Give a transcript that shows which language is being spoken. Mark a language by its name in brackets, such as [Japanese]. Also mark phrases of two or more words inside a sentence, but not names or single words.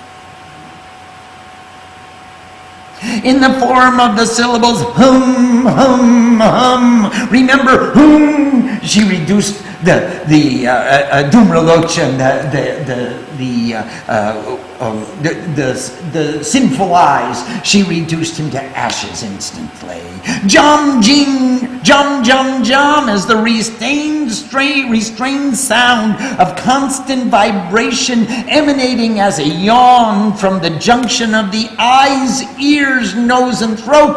[English] In the form of the syllables hum, hum, hum. Remember, hum. She reduced the Dhumralochan, the sinful eyes. She reduced him to ashes instantly. Jam, jing, jam, jam, jam, as the restrained sound of constant vibration emanating as a yawn from the junction of the eyes, ears, nose, and throat.